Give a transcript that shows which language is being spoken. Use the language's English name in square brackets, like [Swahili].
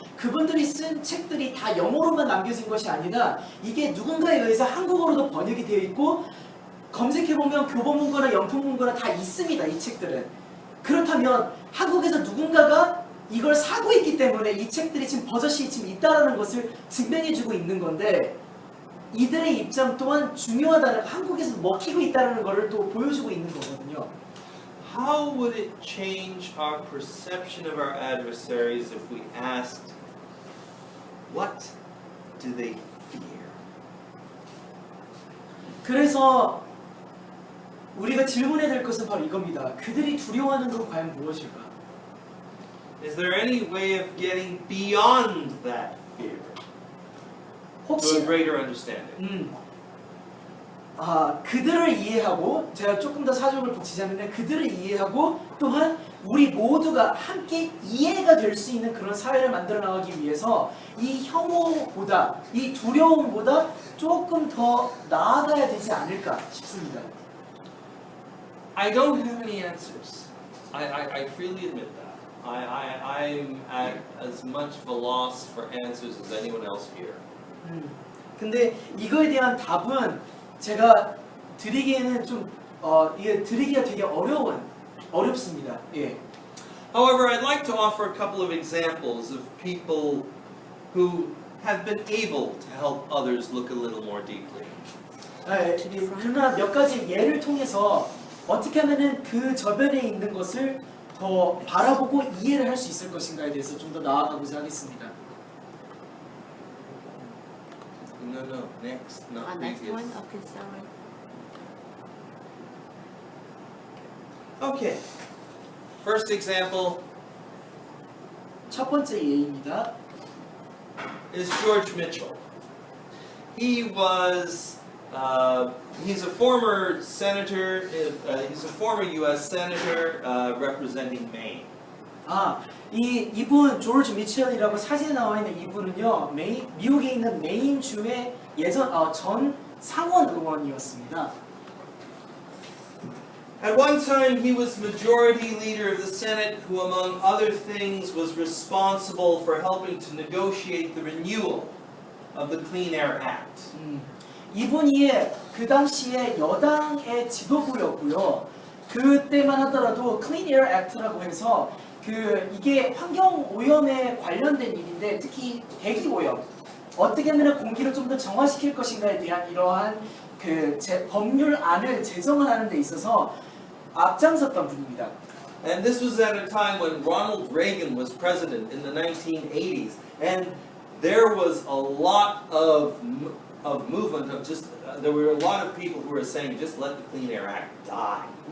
[Korean] 그분들이 쓴 책들이 다 영어로만 남겨진 것이 아니라 이게 누군가에 의해서 한국어로도 번역이 되어 있고 검색해보면 교보문고나 영풍문고나 다 있습니다. 이 책들은. 그렇다면 한국에서 누군가가 이걸 사고 있기 때문에 이 책들이 지금 버젓이 지금 있다라는 것을 증명해주고 있는 건데 이들의 입장 또한 중요하다는 한국에서 먹히고 있다는 것을 또 보여주고 있는 거거든요. [English] How would it change our perception of our adversaries if we asked, what do they fear? [Korean] 그래서 우리가 질문해야 될 것은 바로 이겁니다. 그들이 두려워하는 건 과연 무엇일까? [English] Is there any way of getting beyond that fear to a greater understanding? [Korean] 그들을 이해하고 제가 조금 더 사정을 붙이자면 그들을 이해하고 또한 우리 모두가 함께 이해가 될 수 있는 그런 사회를 만들어 나가기 위해서 이 혐오보다 이 두려움보다 조금 더 나아가야 되지 않을까 싶습니다. [English] I don't have any answers. I freely admit that. I'm at as much of a loss for answers as anyone else here. [Korean] 근데 이거에 대한 답은 제가 드리기에는 이게 드리기가 되게 어렵습니다. 예. [English] However, I'd like to offer a couple of examples of people who have been able to help others look a little more deeply. [Korean] 그러나 몇 가지 예를 통해서 어떻게 하면은 그 저변에 있는 것을 더 바라보고 이해를 할 수 있을 것인가에 대해서 좀 더 나아가고자 하겠습니다. [English] No, next, not next previous. one? Okay, sorry. Okay. First example [Korean] 첫 번째 예입니다. [English] is George Mitchell. He was he's a former senator. He's a former U.S. senator representing Maine. [Korean] 이분 조지 미첼이라고 사진에 나와 있는 이분은요, 미국에 있는 메인 주의 전 상원 의원이었습니다. [English] At one time, he was majority leader of the Senate, who, among other things, was responsible for helping to negotiate the renewal of the Clean Air Act. [Korean] 이분이 그 당시에 여당의 지도부였고요. 그때만 하더라도 Clean Air Act라고 해서 이게 환경 오염에 관련된 일인데 특히 대기 오염 어떻게 하면 공기를 좀 더 정화시킬 것인가에 대한 이러한 법률안을 제정을 하는 데 있어서 앞장섰던 분입니다. [English] And this was at a time when Ronald Reagan was president in the 1980s, and there was a lot of movement of just there were a lot of people who were saying just let the Clean Air Act die.